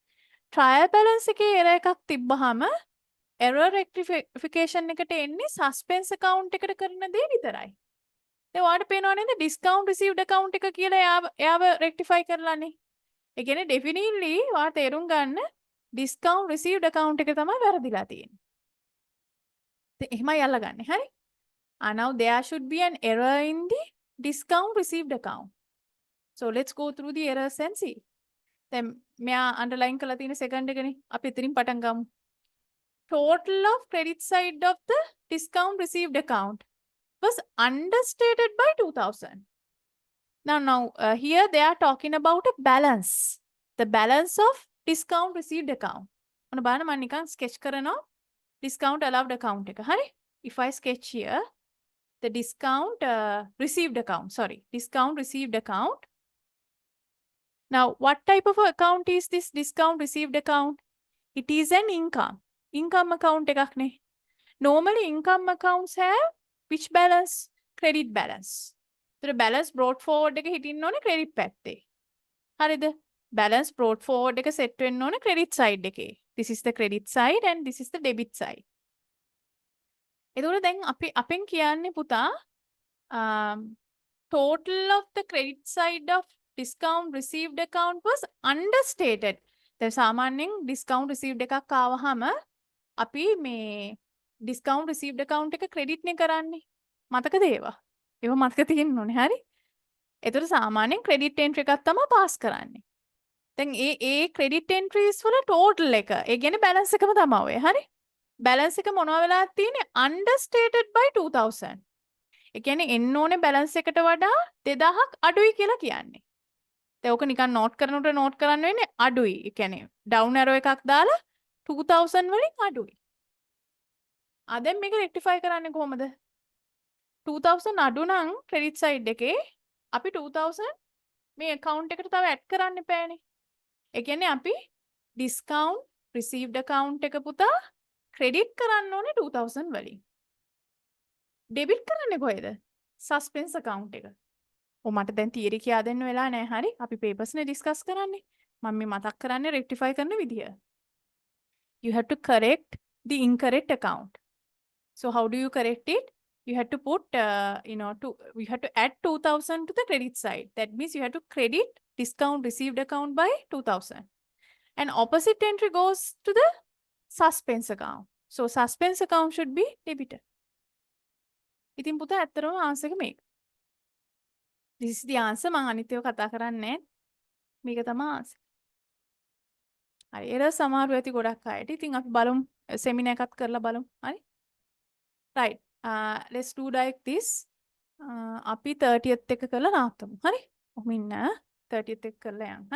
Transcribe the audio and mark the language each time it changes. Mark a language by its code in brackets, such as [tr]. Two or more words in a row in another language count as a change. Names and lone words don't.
[en] trial balance [si] එකේ error එකක් තිබ්බහම [en] error rectification [si] එකට එන්නේ [en] suspense account [si] එකට කරන දේ විතරයි. දැන් ඔයාලට පේනවා නේද [en] discount received account [si] එක කියලා එයාව rectify කරලානේ. ඒ කියන්නේ definitely ඔයා තේරුම් ගන්න [en] discount received account [si] එක තමයි වැරදිලා තියෙන්නේ. දැන් එහෙමයි අල්ලගන්නේ. හරි? [en] Now there should be an error in the discount received account. So let's go through the errors and see. [si] දැන් මෙයා අන්ඩර්ලයින් කරලා තියෙන සෙකන්ඩ් එකනේ. අපි එතනින් පටන් ගමු. [en] Total of credit side of the discount received account was understated by 2000. Now here they are talking about a balance. The balance of discount received account. [si] ඔන්න බලන්න මම නිකන් sketch කරනවා [en] discount allowed account [si] එක. හරි? [en] If I sketch here the discount received account. Sorry, discount received account. Now, what type of account is this discount received account? It is an income. Income account [si] එකක් නේ. [en] Normally, income accounts have which balance? Credit balance. So, balance brought forward [si] එක හිටින්න ඕනේ [en] credit පැත්තේ. [si] හරිද? [en] Balance brought forward එක set [si] වෙන්න ඕනේ [en] credit side එකේ. This is the credit side and this is the debit side. [si] එතකොට දැන් අපි අපෙන් කියන්නේ පුතා [en] total of the credit side of discount received account was understated. [si] දැන් සාමාන්‍යයෙන් [en] discount received [si] එකක් ආවහම අපි මේ [en] discount received account [si] එක credit නේ කරන්නේ. මතකද ඒවා? ඒවා මතක තියෙන්න ඕනේ. හරි? ඒතර සාමාන්‍යයෙන් [en] credit entry [si] එකක් තමයි pass කරන්නේ. දැන් ඒ [en] credit entries [si] වල total එක, ඒ කියන්නේ balance එකම තමයි ඔය. හරි? balance එක මොනවා වෙලා තියෙන්නේ? [en] understated by 2000. [si] ඒ කියන්නේ එන්න ඕනේ balance එකට වඩා 2000ක් අඩුයි කියලා කියන්නේ. දැන් ඕක නිකන් note කරනකොට note කරන්න වෙන්නේ අඩුයි. ඒ කියන්නේ [en] down arrow [si] එකක් දාලා 2000 වලින් අඩුයි. දැන් මේක rectify කරන්නේ කොහොමද? 2000 අඩු නම් [en] credit side [si] එකේ අපි 2000 මේ account එකට තව add කරන්න එපානේ. ඒ කියන්නේ අපි [en] discount received account [si] එක පුතා credit කරන්න ඕනේ 2000 වලින්. debit කරන්නේ කොහෙද? [en] suspense account [si] එක. මට දැන් තියරි කියා දෙන්න වෙලා නැහැ. හරි? අපි papers නේ discuss කරන්නේ. මම මේ මතක් කරන්නේ rectify කරන විදිය. [en] You have to correct the incorrect account. So how do you correct it? You have to put you have to add 2000 to the credit side. That means you have to credit discount received account by 2000. And opposite entry goes to the suspense account. So suspense account should be debited. [si] ඉතින් පුතා ඇත්තටම answer එක මේක. [en] This is the answer. [si] මම අනිත්‍යව කතා කරන්නේ මේක තමයි answer. හරි. error සමහරව ඇති ගොඩක් අයට. ඉතින් අපි බලමු seminar එකක් කරලා බලමු. හරි? [en] Right. Let's do like this. [si] අපි 30th එක කරලා නවත්තමු. හරි? ඔහොම ඉන්න 30th එක කරලා යන්න. හරි?